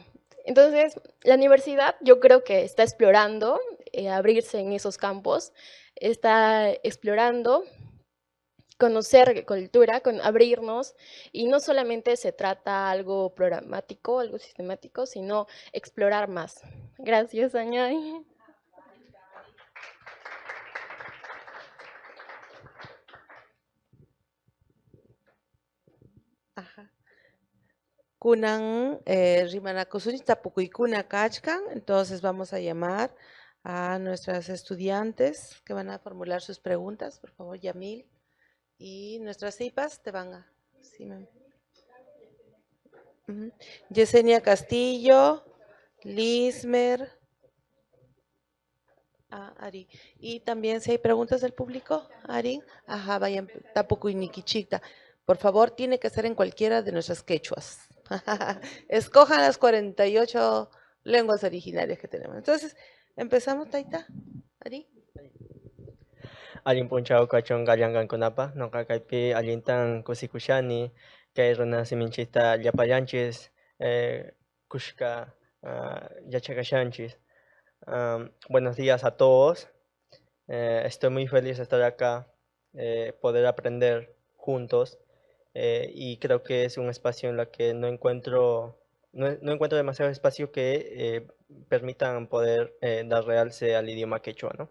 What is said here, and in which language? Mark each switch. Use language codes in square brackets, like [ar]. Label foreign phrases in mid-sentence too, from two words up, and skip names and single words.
[es] Entonces, la universidad yo creo que está explorando abrirse en esos campos, está explorando conocer cultura, abrirnos, y no solamente se trata algo programático, algo sistemático, sino explorar más. Gracias, Añay. Ajá. [qu] Kunan rimanakusunchik tapukuykuna kachkan, [es] entonces vamos a llamar a nuestras estudiantes que van a formular sus preguntas. Por favor, Yamil. Y nuestras IPAs te van a... Sí, Yesenia Castillo, Lismer, Ari. Y también si hay preguntas del público, Ari. Ajá, vayan, Tapuku y Nikichita. Por favor, tiene que ser en cualquiera de nuestras quechuas. Escojan las 48 lenguas originarias que tenemos. Entonces, empezamos, Taita. Ari. [qu] Alin punchao kachon gallangankunapa, noqa kaypi allintan kusikushani, kay runa siminchista llapayanchis, kushka yachakashanchis. [es] Buenos días a todos. Estoy muy feliz de estar acá, poder aprender juntos, y creo que es un espacio en el que no encuentro demasiado espacio que permitan poder dar realce al idioma quechua, ¿no?